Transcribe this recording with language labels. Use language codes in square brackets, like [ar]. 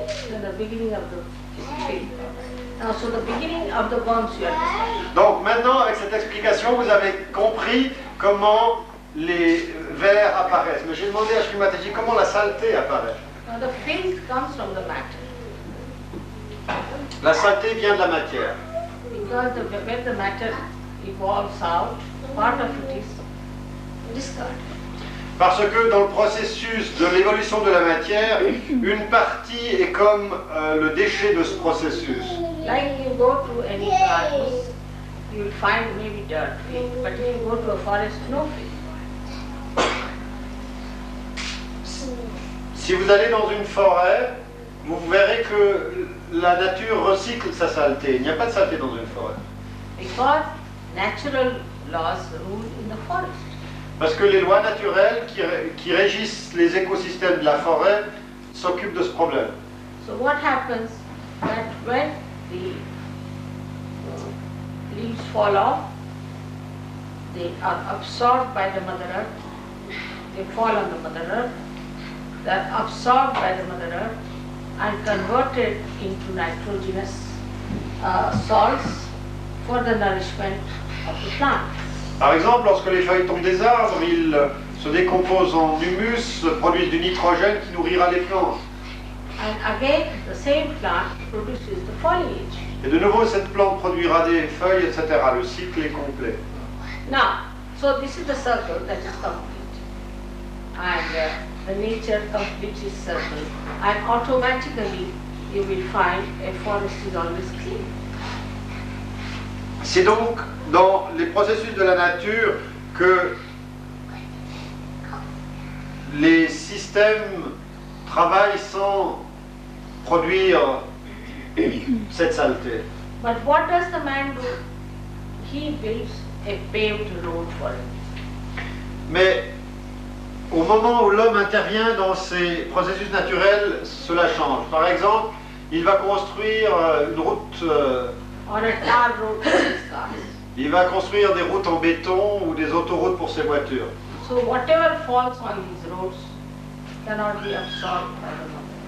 [en] So the beginning of the filth. Now, so the beginning of the worms you understand. [fr] Donc maintenant, avec cette explication, vous avez compris comment les vers apparaissent. Mais j'ai demandé à Shri Mataji comment la saleté apparaît. [en] Now, the filth comes from the matter. [fr] La saleté vient de la matière. [en] Because when the matter evolves out, part of it is discarded. [fr] Parce que dans le processus de l'évolution de la matière, une partie est comme le déchet de ce processus. [en] Like you go to any gardens, you will find maybe dirt field, but if you go to a forest, no field. [fr] Si vous allez dans une forêt, vous verrez que la nature recycle sa saleté. Il n'y a pas de saleté dans une forêt. [en] Because natural laws rule in the forest. [fr] Parce que les lois naturelles qui régissent les écosystèmes de la forêt s'occupent de ce problème. [en] So what happens that when the leaves fall off, they are absorbed by the Mother Earth, they fall on the Mother Earth, they are absorbed by the Mother Earth and converted into nitrogenous salts for the nourishment of the plant. [fr] Par exemple, lorsque les feuilles tombent des arbres, ils se décomposent en humus, produisent du nitrogène qui nourrira les plantes. [en] And again, the same plant produces the foliage. [fr] Et de nouveau, cette plante produira des feuilles, etc. Le cycle est complet. [en] Now, so this is the circle that is complete. And the nature completes its circle. And automatically, you will find a forest is always clean. [fr] C'est donc dans les processus de la nature que les systèmes travaillent sans produire cette saleté. [en] But what does the man do? He builds a paved road for it. [fr] Mais au moment où l'homme intervient dans ces processus naturels, cela change. Par exemple, il va construire une route, [en] Or a tar road for his cars. [fr] il va construire des routes en béton ou des autoroutes pour ses voitures. [en] So whatever falls on these roads cannot be absorbed by the mother.